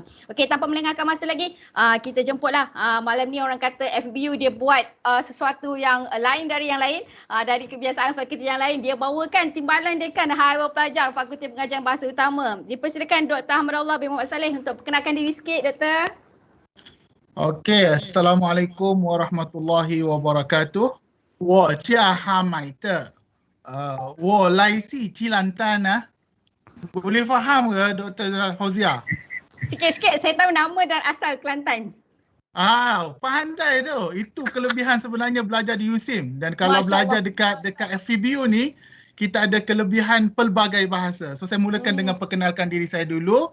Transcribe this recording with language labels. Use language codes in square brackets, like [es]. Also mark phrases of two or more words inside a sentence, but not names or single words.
[ms] Okey, tanpa melengahkan masa lagi, kita jemputlah. Malam ni orang kata FBU dia buat sesuatu yang lain dari yang lain, dari kebiasaan fakulti yang lain. Dia bawakan timbalan dekan Harul Pelajar Fakulti Pengajian Bahasa Utama. Dipersilakan Dr. Ahmadullah bin Muhammad Saleh untuk perkenalkan diri sikit, Dr. Okey, Assalamualaikum warahmatullahi wabarakatuh. [zh] 我叫哈买的，我来自吉兰丹啊。 [ms] Boleh faham ke [zh] Dr. Fauzia? [ms] Sikit-sikit, saya tahu nama dan asal Kelantan. Pandai tu. Itu kelebihan sebenarnya belajar di USIM. Dan kalau belajar dekat FPBU ni, kita ada kelebihan pelbagai bahasa. So saya mulakan dengan perkenalkan diri saya dulu.